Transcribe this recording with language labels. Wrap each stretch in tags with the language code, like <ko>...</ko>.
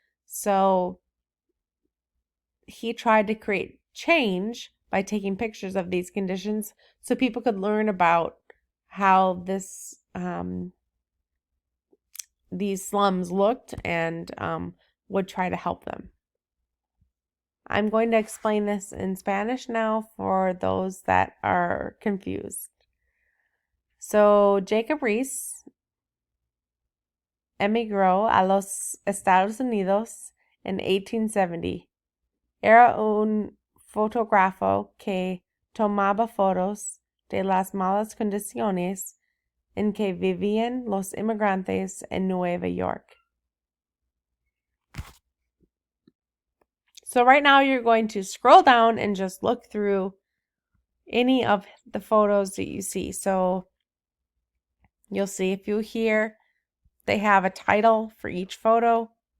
<en>So he tried to create change by taking pictures of these conditions so people could learn about how these slums looked and would try to help them. I'm going to explain this in Spanish now for those that are confused.</en> <es>So Jacob Riis emigró a los Estados Unidos en 1870. Era un fotógrafo que tomaba fotos de las malas condiciones en que vivían los inmigrantes en Nueva York.</es> <en>So right now you're going to scroll down and just look through any of the photos that you see. So you'll see a few here. They have a title for each photo.</en>